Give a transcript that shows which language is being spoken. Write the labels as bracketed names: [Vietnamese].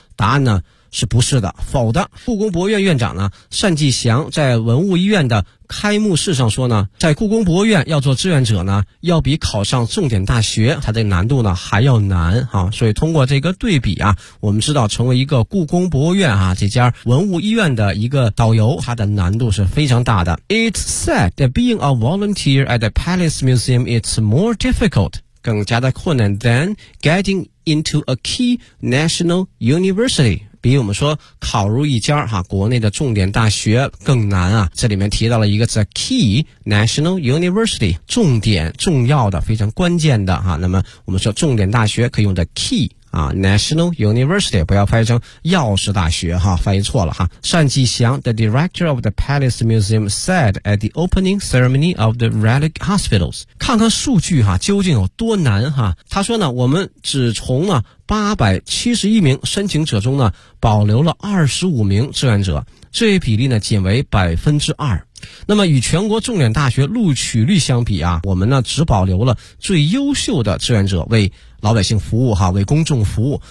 [Chinese] 答案呢是不是的，否的。故宫博物院院长呢单霁翔在文物医院的开幕式上说呢，在故宫博物院要做志愿者呢，要比考上重点大学它的难度呢还要难哈。所以通过这个对比啊，我们知道成为一个故宫博物院啊这家文物医院的一个导游，它的难度是非常大的。 [English] It's said that being a volunteer at the Palace Museum is more difficult. [Chinese] 更加的困难 [English] than getting into a key national university， [Chinese] 比我们说考入一家哈国内的重点大学更难啊。这里面提到了一个字 key national university， 重点重要的非常关键的哈。那么我们说重点大学可以用的 key 啊 national university， 不要翻译成钥匙大学哈，翻译错了哈。 [English] 单霁翔 the director of the Palace Museum said at the opening ceremony of the relic hospitals。 [Chinese] 看看数据哈，究竟有多难哈？他说呢，我们只从呢871名申请者中呢，保留了25名志愿者，这一比例呢仅为 2%。那么与全国重点大学录取率相比啊，我们呢只保留了最优秀的志愿者为老百姓服务哈，为公众服务。